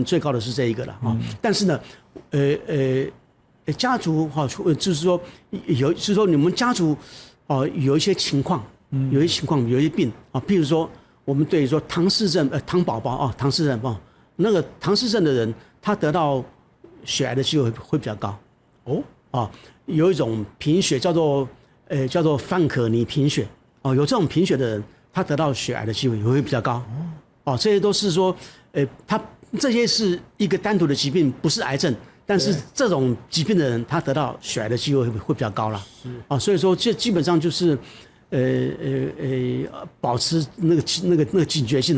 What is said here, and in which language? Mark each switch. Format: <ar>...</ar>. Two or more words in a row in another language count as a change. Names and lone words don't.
<zh>最高的是這一個了但是呢家族就是說就是說你們家族有一些情況，有一些病譬如說我們對于說唐氏症唐宝宝唐氏症那個唐氏症的人，他得到血癌的機會會比較高有一種貧血叫做范可尼貧血有這種貧血的人，他得到血癌的機會也會比較高這些都是說他這些是一個單獨的疾病，不是癌症。但是這種疾病的人，他得到血癌的機會會比較高了，所以說這基本上就是保持那個警覺性的。</zh>